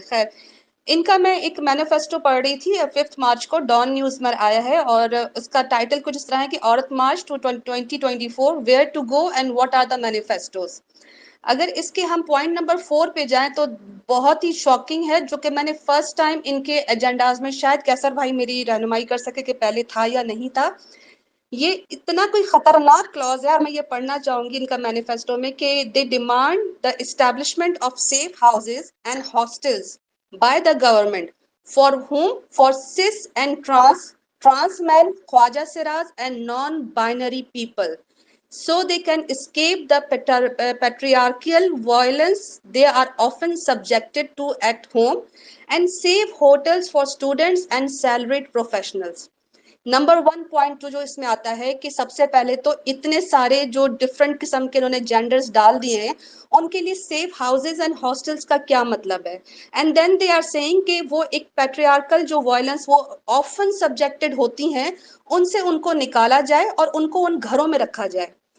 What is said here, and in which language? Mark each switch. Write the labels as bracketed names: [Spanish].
[Hindi] खैर, इनका मैं एक मैनिफेस्टो पढ़ रही थी, 5 मार्च को डॉन न्यूज में आया है, और उसका टाइटल कुछ इस तरह है कि औरत March two 2024, [English] Where to go and what are the manifestos. [Hindi] अगर इसके हम पॉइंट नंबर 4 पे जाएं तो बहुत ही शॉकिंग है, जो कि मैंने फर्स्ट टाइम इनके एजेंडाज में, शायद कैसर भाई मेरी रहनुमाई कर सके कि पहले था या नहीं था। ये इतना कोई खतरनाक क्लॉज है, और मैं ये पढ़ना चाहूंगी इनका मैनिफेस्टो में कि [English] They demand the establishment of safe houses and hostels by the government for whom, for cis and trans men, khwaja sira and non-binary people, so they can escape the patriarchal violence they are often subjected to at home, and save hotels for students and salaried professionals. [Hindi] Number 1 point जो इसमें आता है कि सबसे पहले तो इतने सारे जो डिफरेंट किस्म के उन्होंने जेंडर्स डाल दिए हैं, उनके लिए सेफ हाउसेज एंड हॉस्टल्स का क्या मतलब है। [English] and then they are saying [Hindi] कि वो एक पैट्रियार्कल जो वायलेंस वो ऑफन सब्जेक्टेड होती हैं, उनसे उनको निकाला जाए और उनको उन घरों में रखा जाए।